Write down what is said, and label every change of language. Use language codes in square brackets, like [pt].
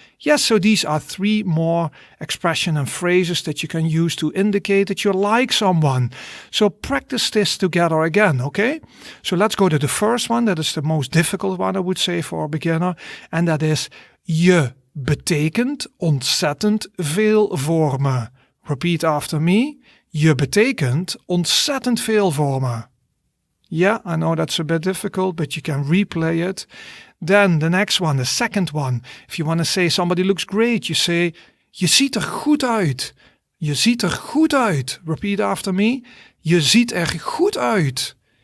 [en] Yes, so these are 3 more expressions and phrases that you can use to indicate that you like someone. So practice this together again, okay? So let's go to the first one. That is the most difficult one, I would say, for a beginner. And that is, [nl] je betekent ontzettend veel voor me. [en] Repeat after me. [nl] Je betekent ontzettend veel voor me. [en] Yeah, I know that's a bit difficult, but you can replay it. Then the next one, the second one. If you want to say somebody looks great, you say, [nl] je ziet er goed uit. Je ziet er goed uit. [en] Repeat after me. [nl] Je ziet er goed uit.